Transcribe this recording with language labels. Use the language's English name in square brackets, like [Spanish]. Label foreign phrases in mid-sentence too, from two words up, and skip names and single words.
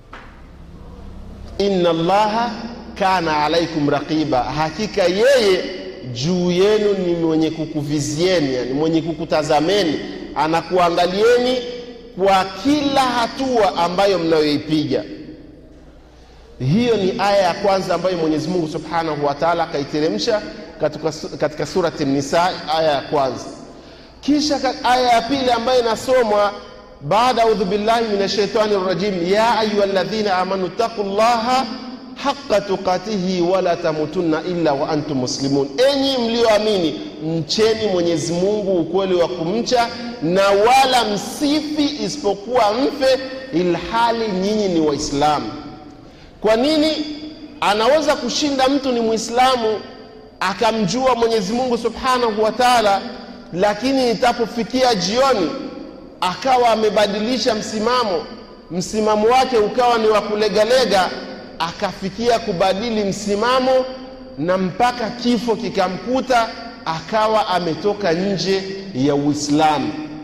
[Arabic] إن الله كان عليكم رقيبا, [Swahili] hakika yeye juu yenu ni mwenye kukuvizieni, yani mwenye kukutazameni, anakuangalieni kwa kila hatua ambayo mnayoipiga. Hiyo ni aya ya kwanza ambayo Mwenyezi Mungu [Arabic] سبحانه وتعالى [Swahili] kaiteremsha katika surati An-Nisa, aya ya kwanza. Kisha aya ya pili ambayo inasomwa baada [Arabic] أعوذ بالله من الشيطان الرجيم يا أيها الذين آمنوا اتقوا الله حق تقاته ولا تموتن إلا وأنتم مسلمون, [Swahili] enyi mlioamini mcheni Mwenyezi Mungu ukweli wa kumcha na wala msifi isipokuwa mfe ilhali nyinyi ni Waislamu. Kwa nini anaweza kushinda mtu ni Muislamu akamjua Mwenyezi Mungu [Arabic] سبحانه وتعالى, [Swahili] lakini itapofikia jioni akawa amebadilisha msimamo wake ukawa ni wa kulegalega, akafikia kubadili msimamo na mpaka kifo kikamkuta akawa ametoka nje ya Uislamu.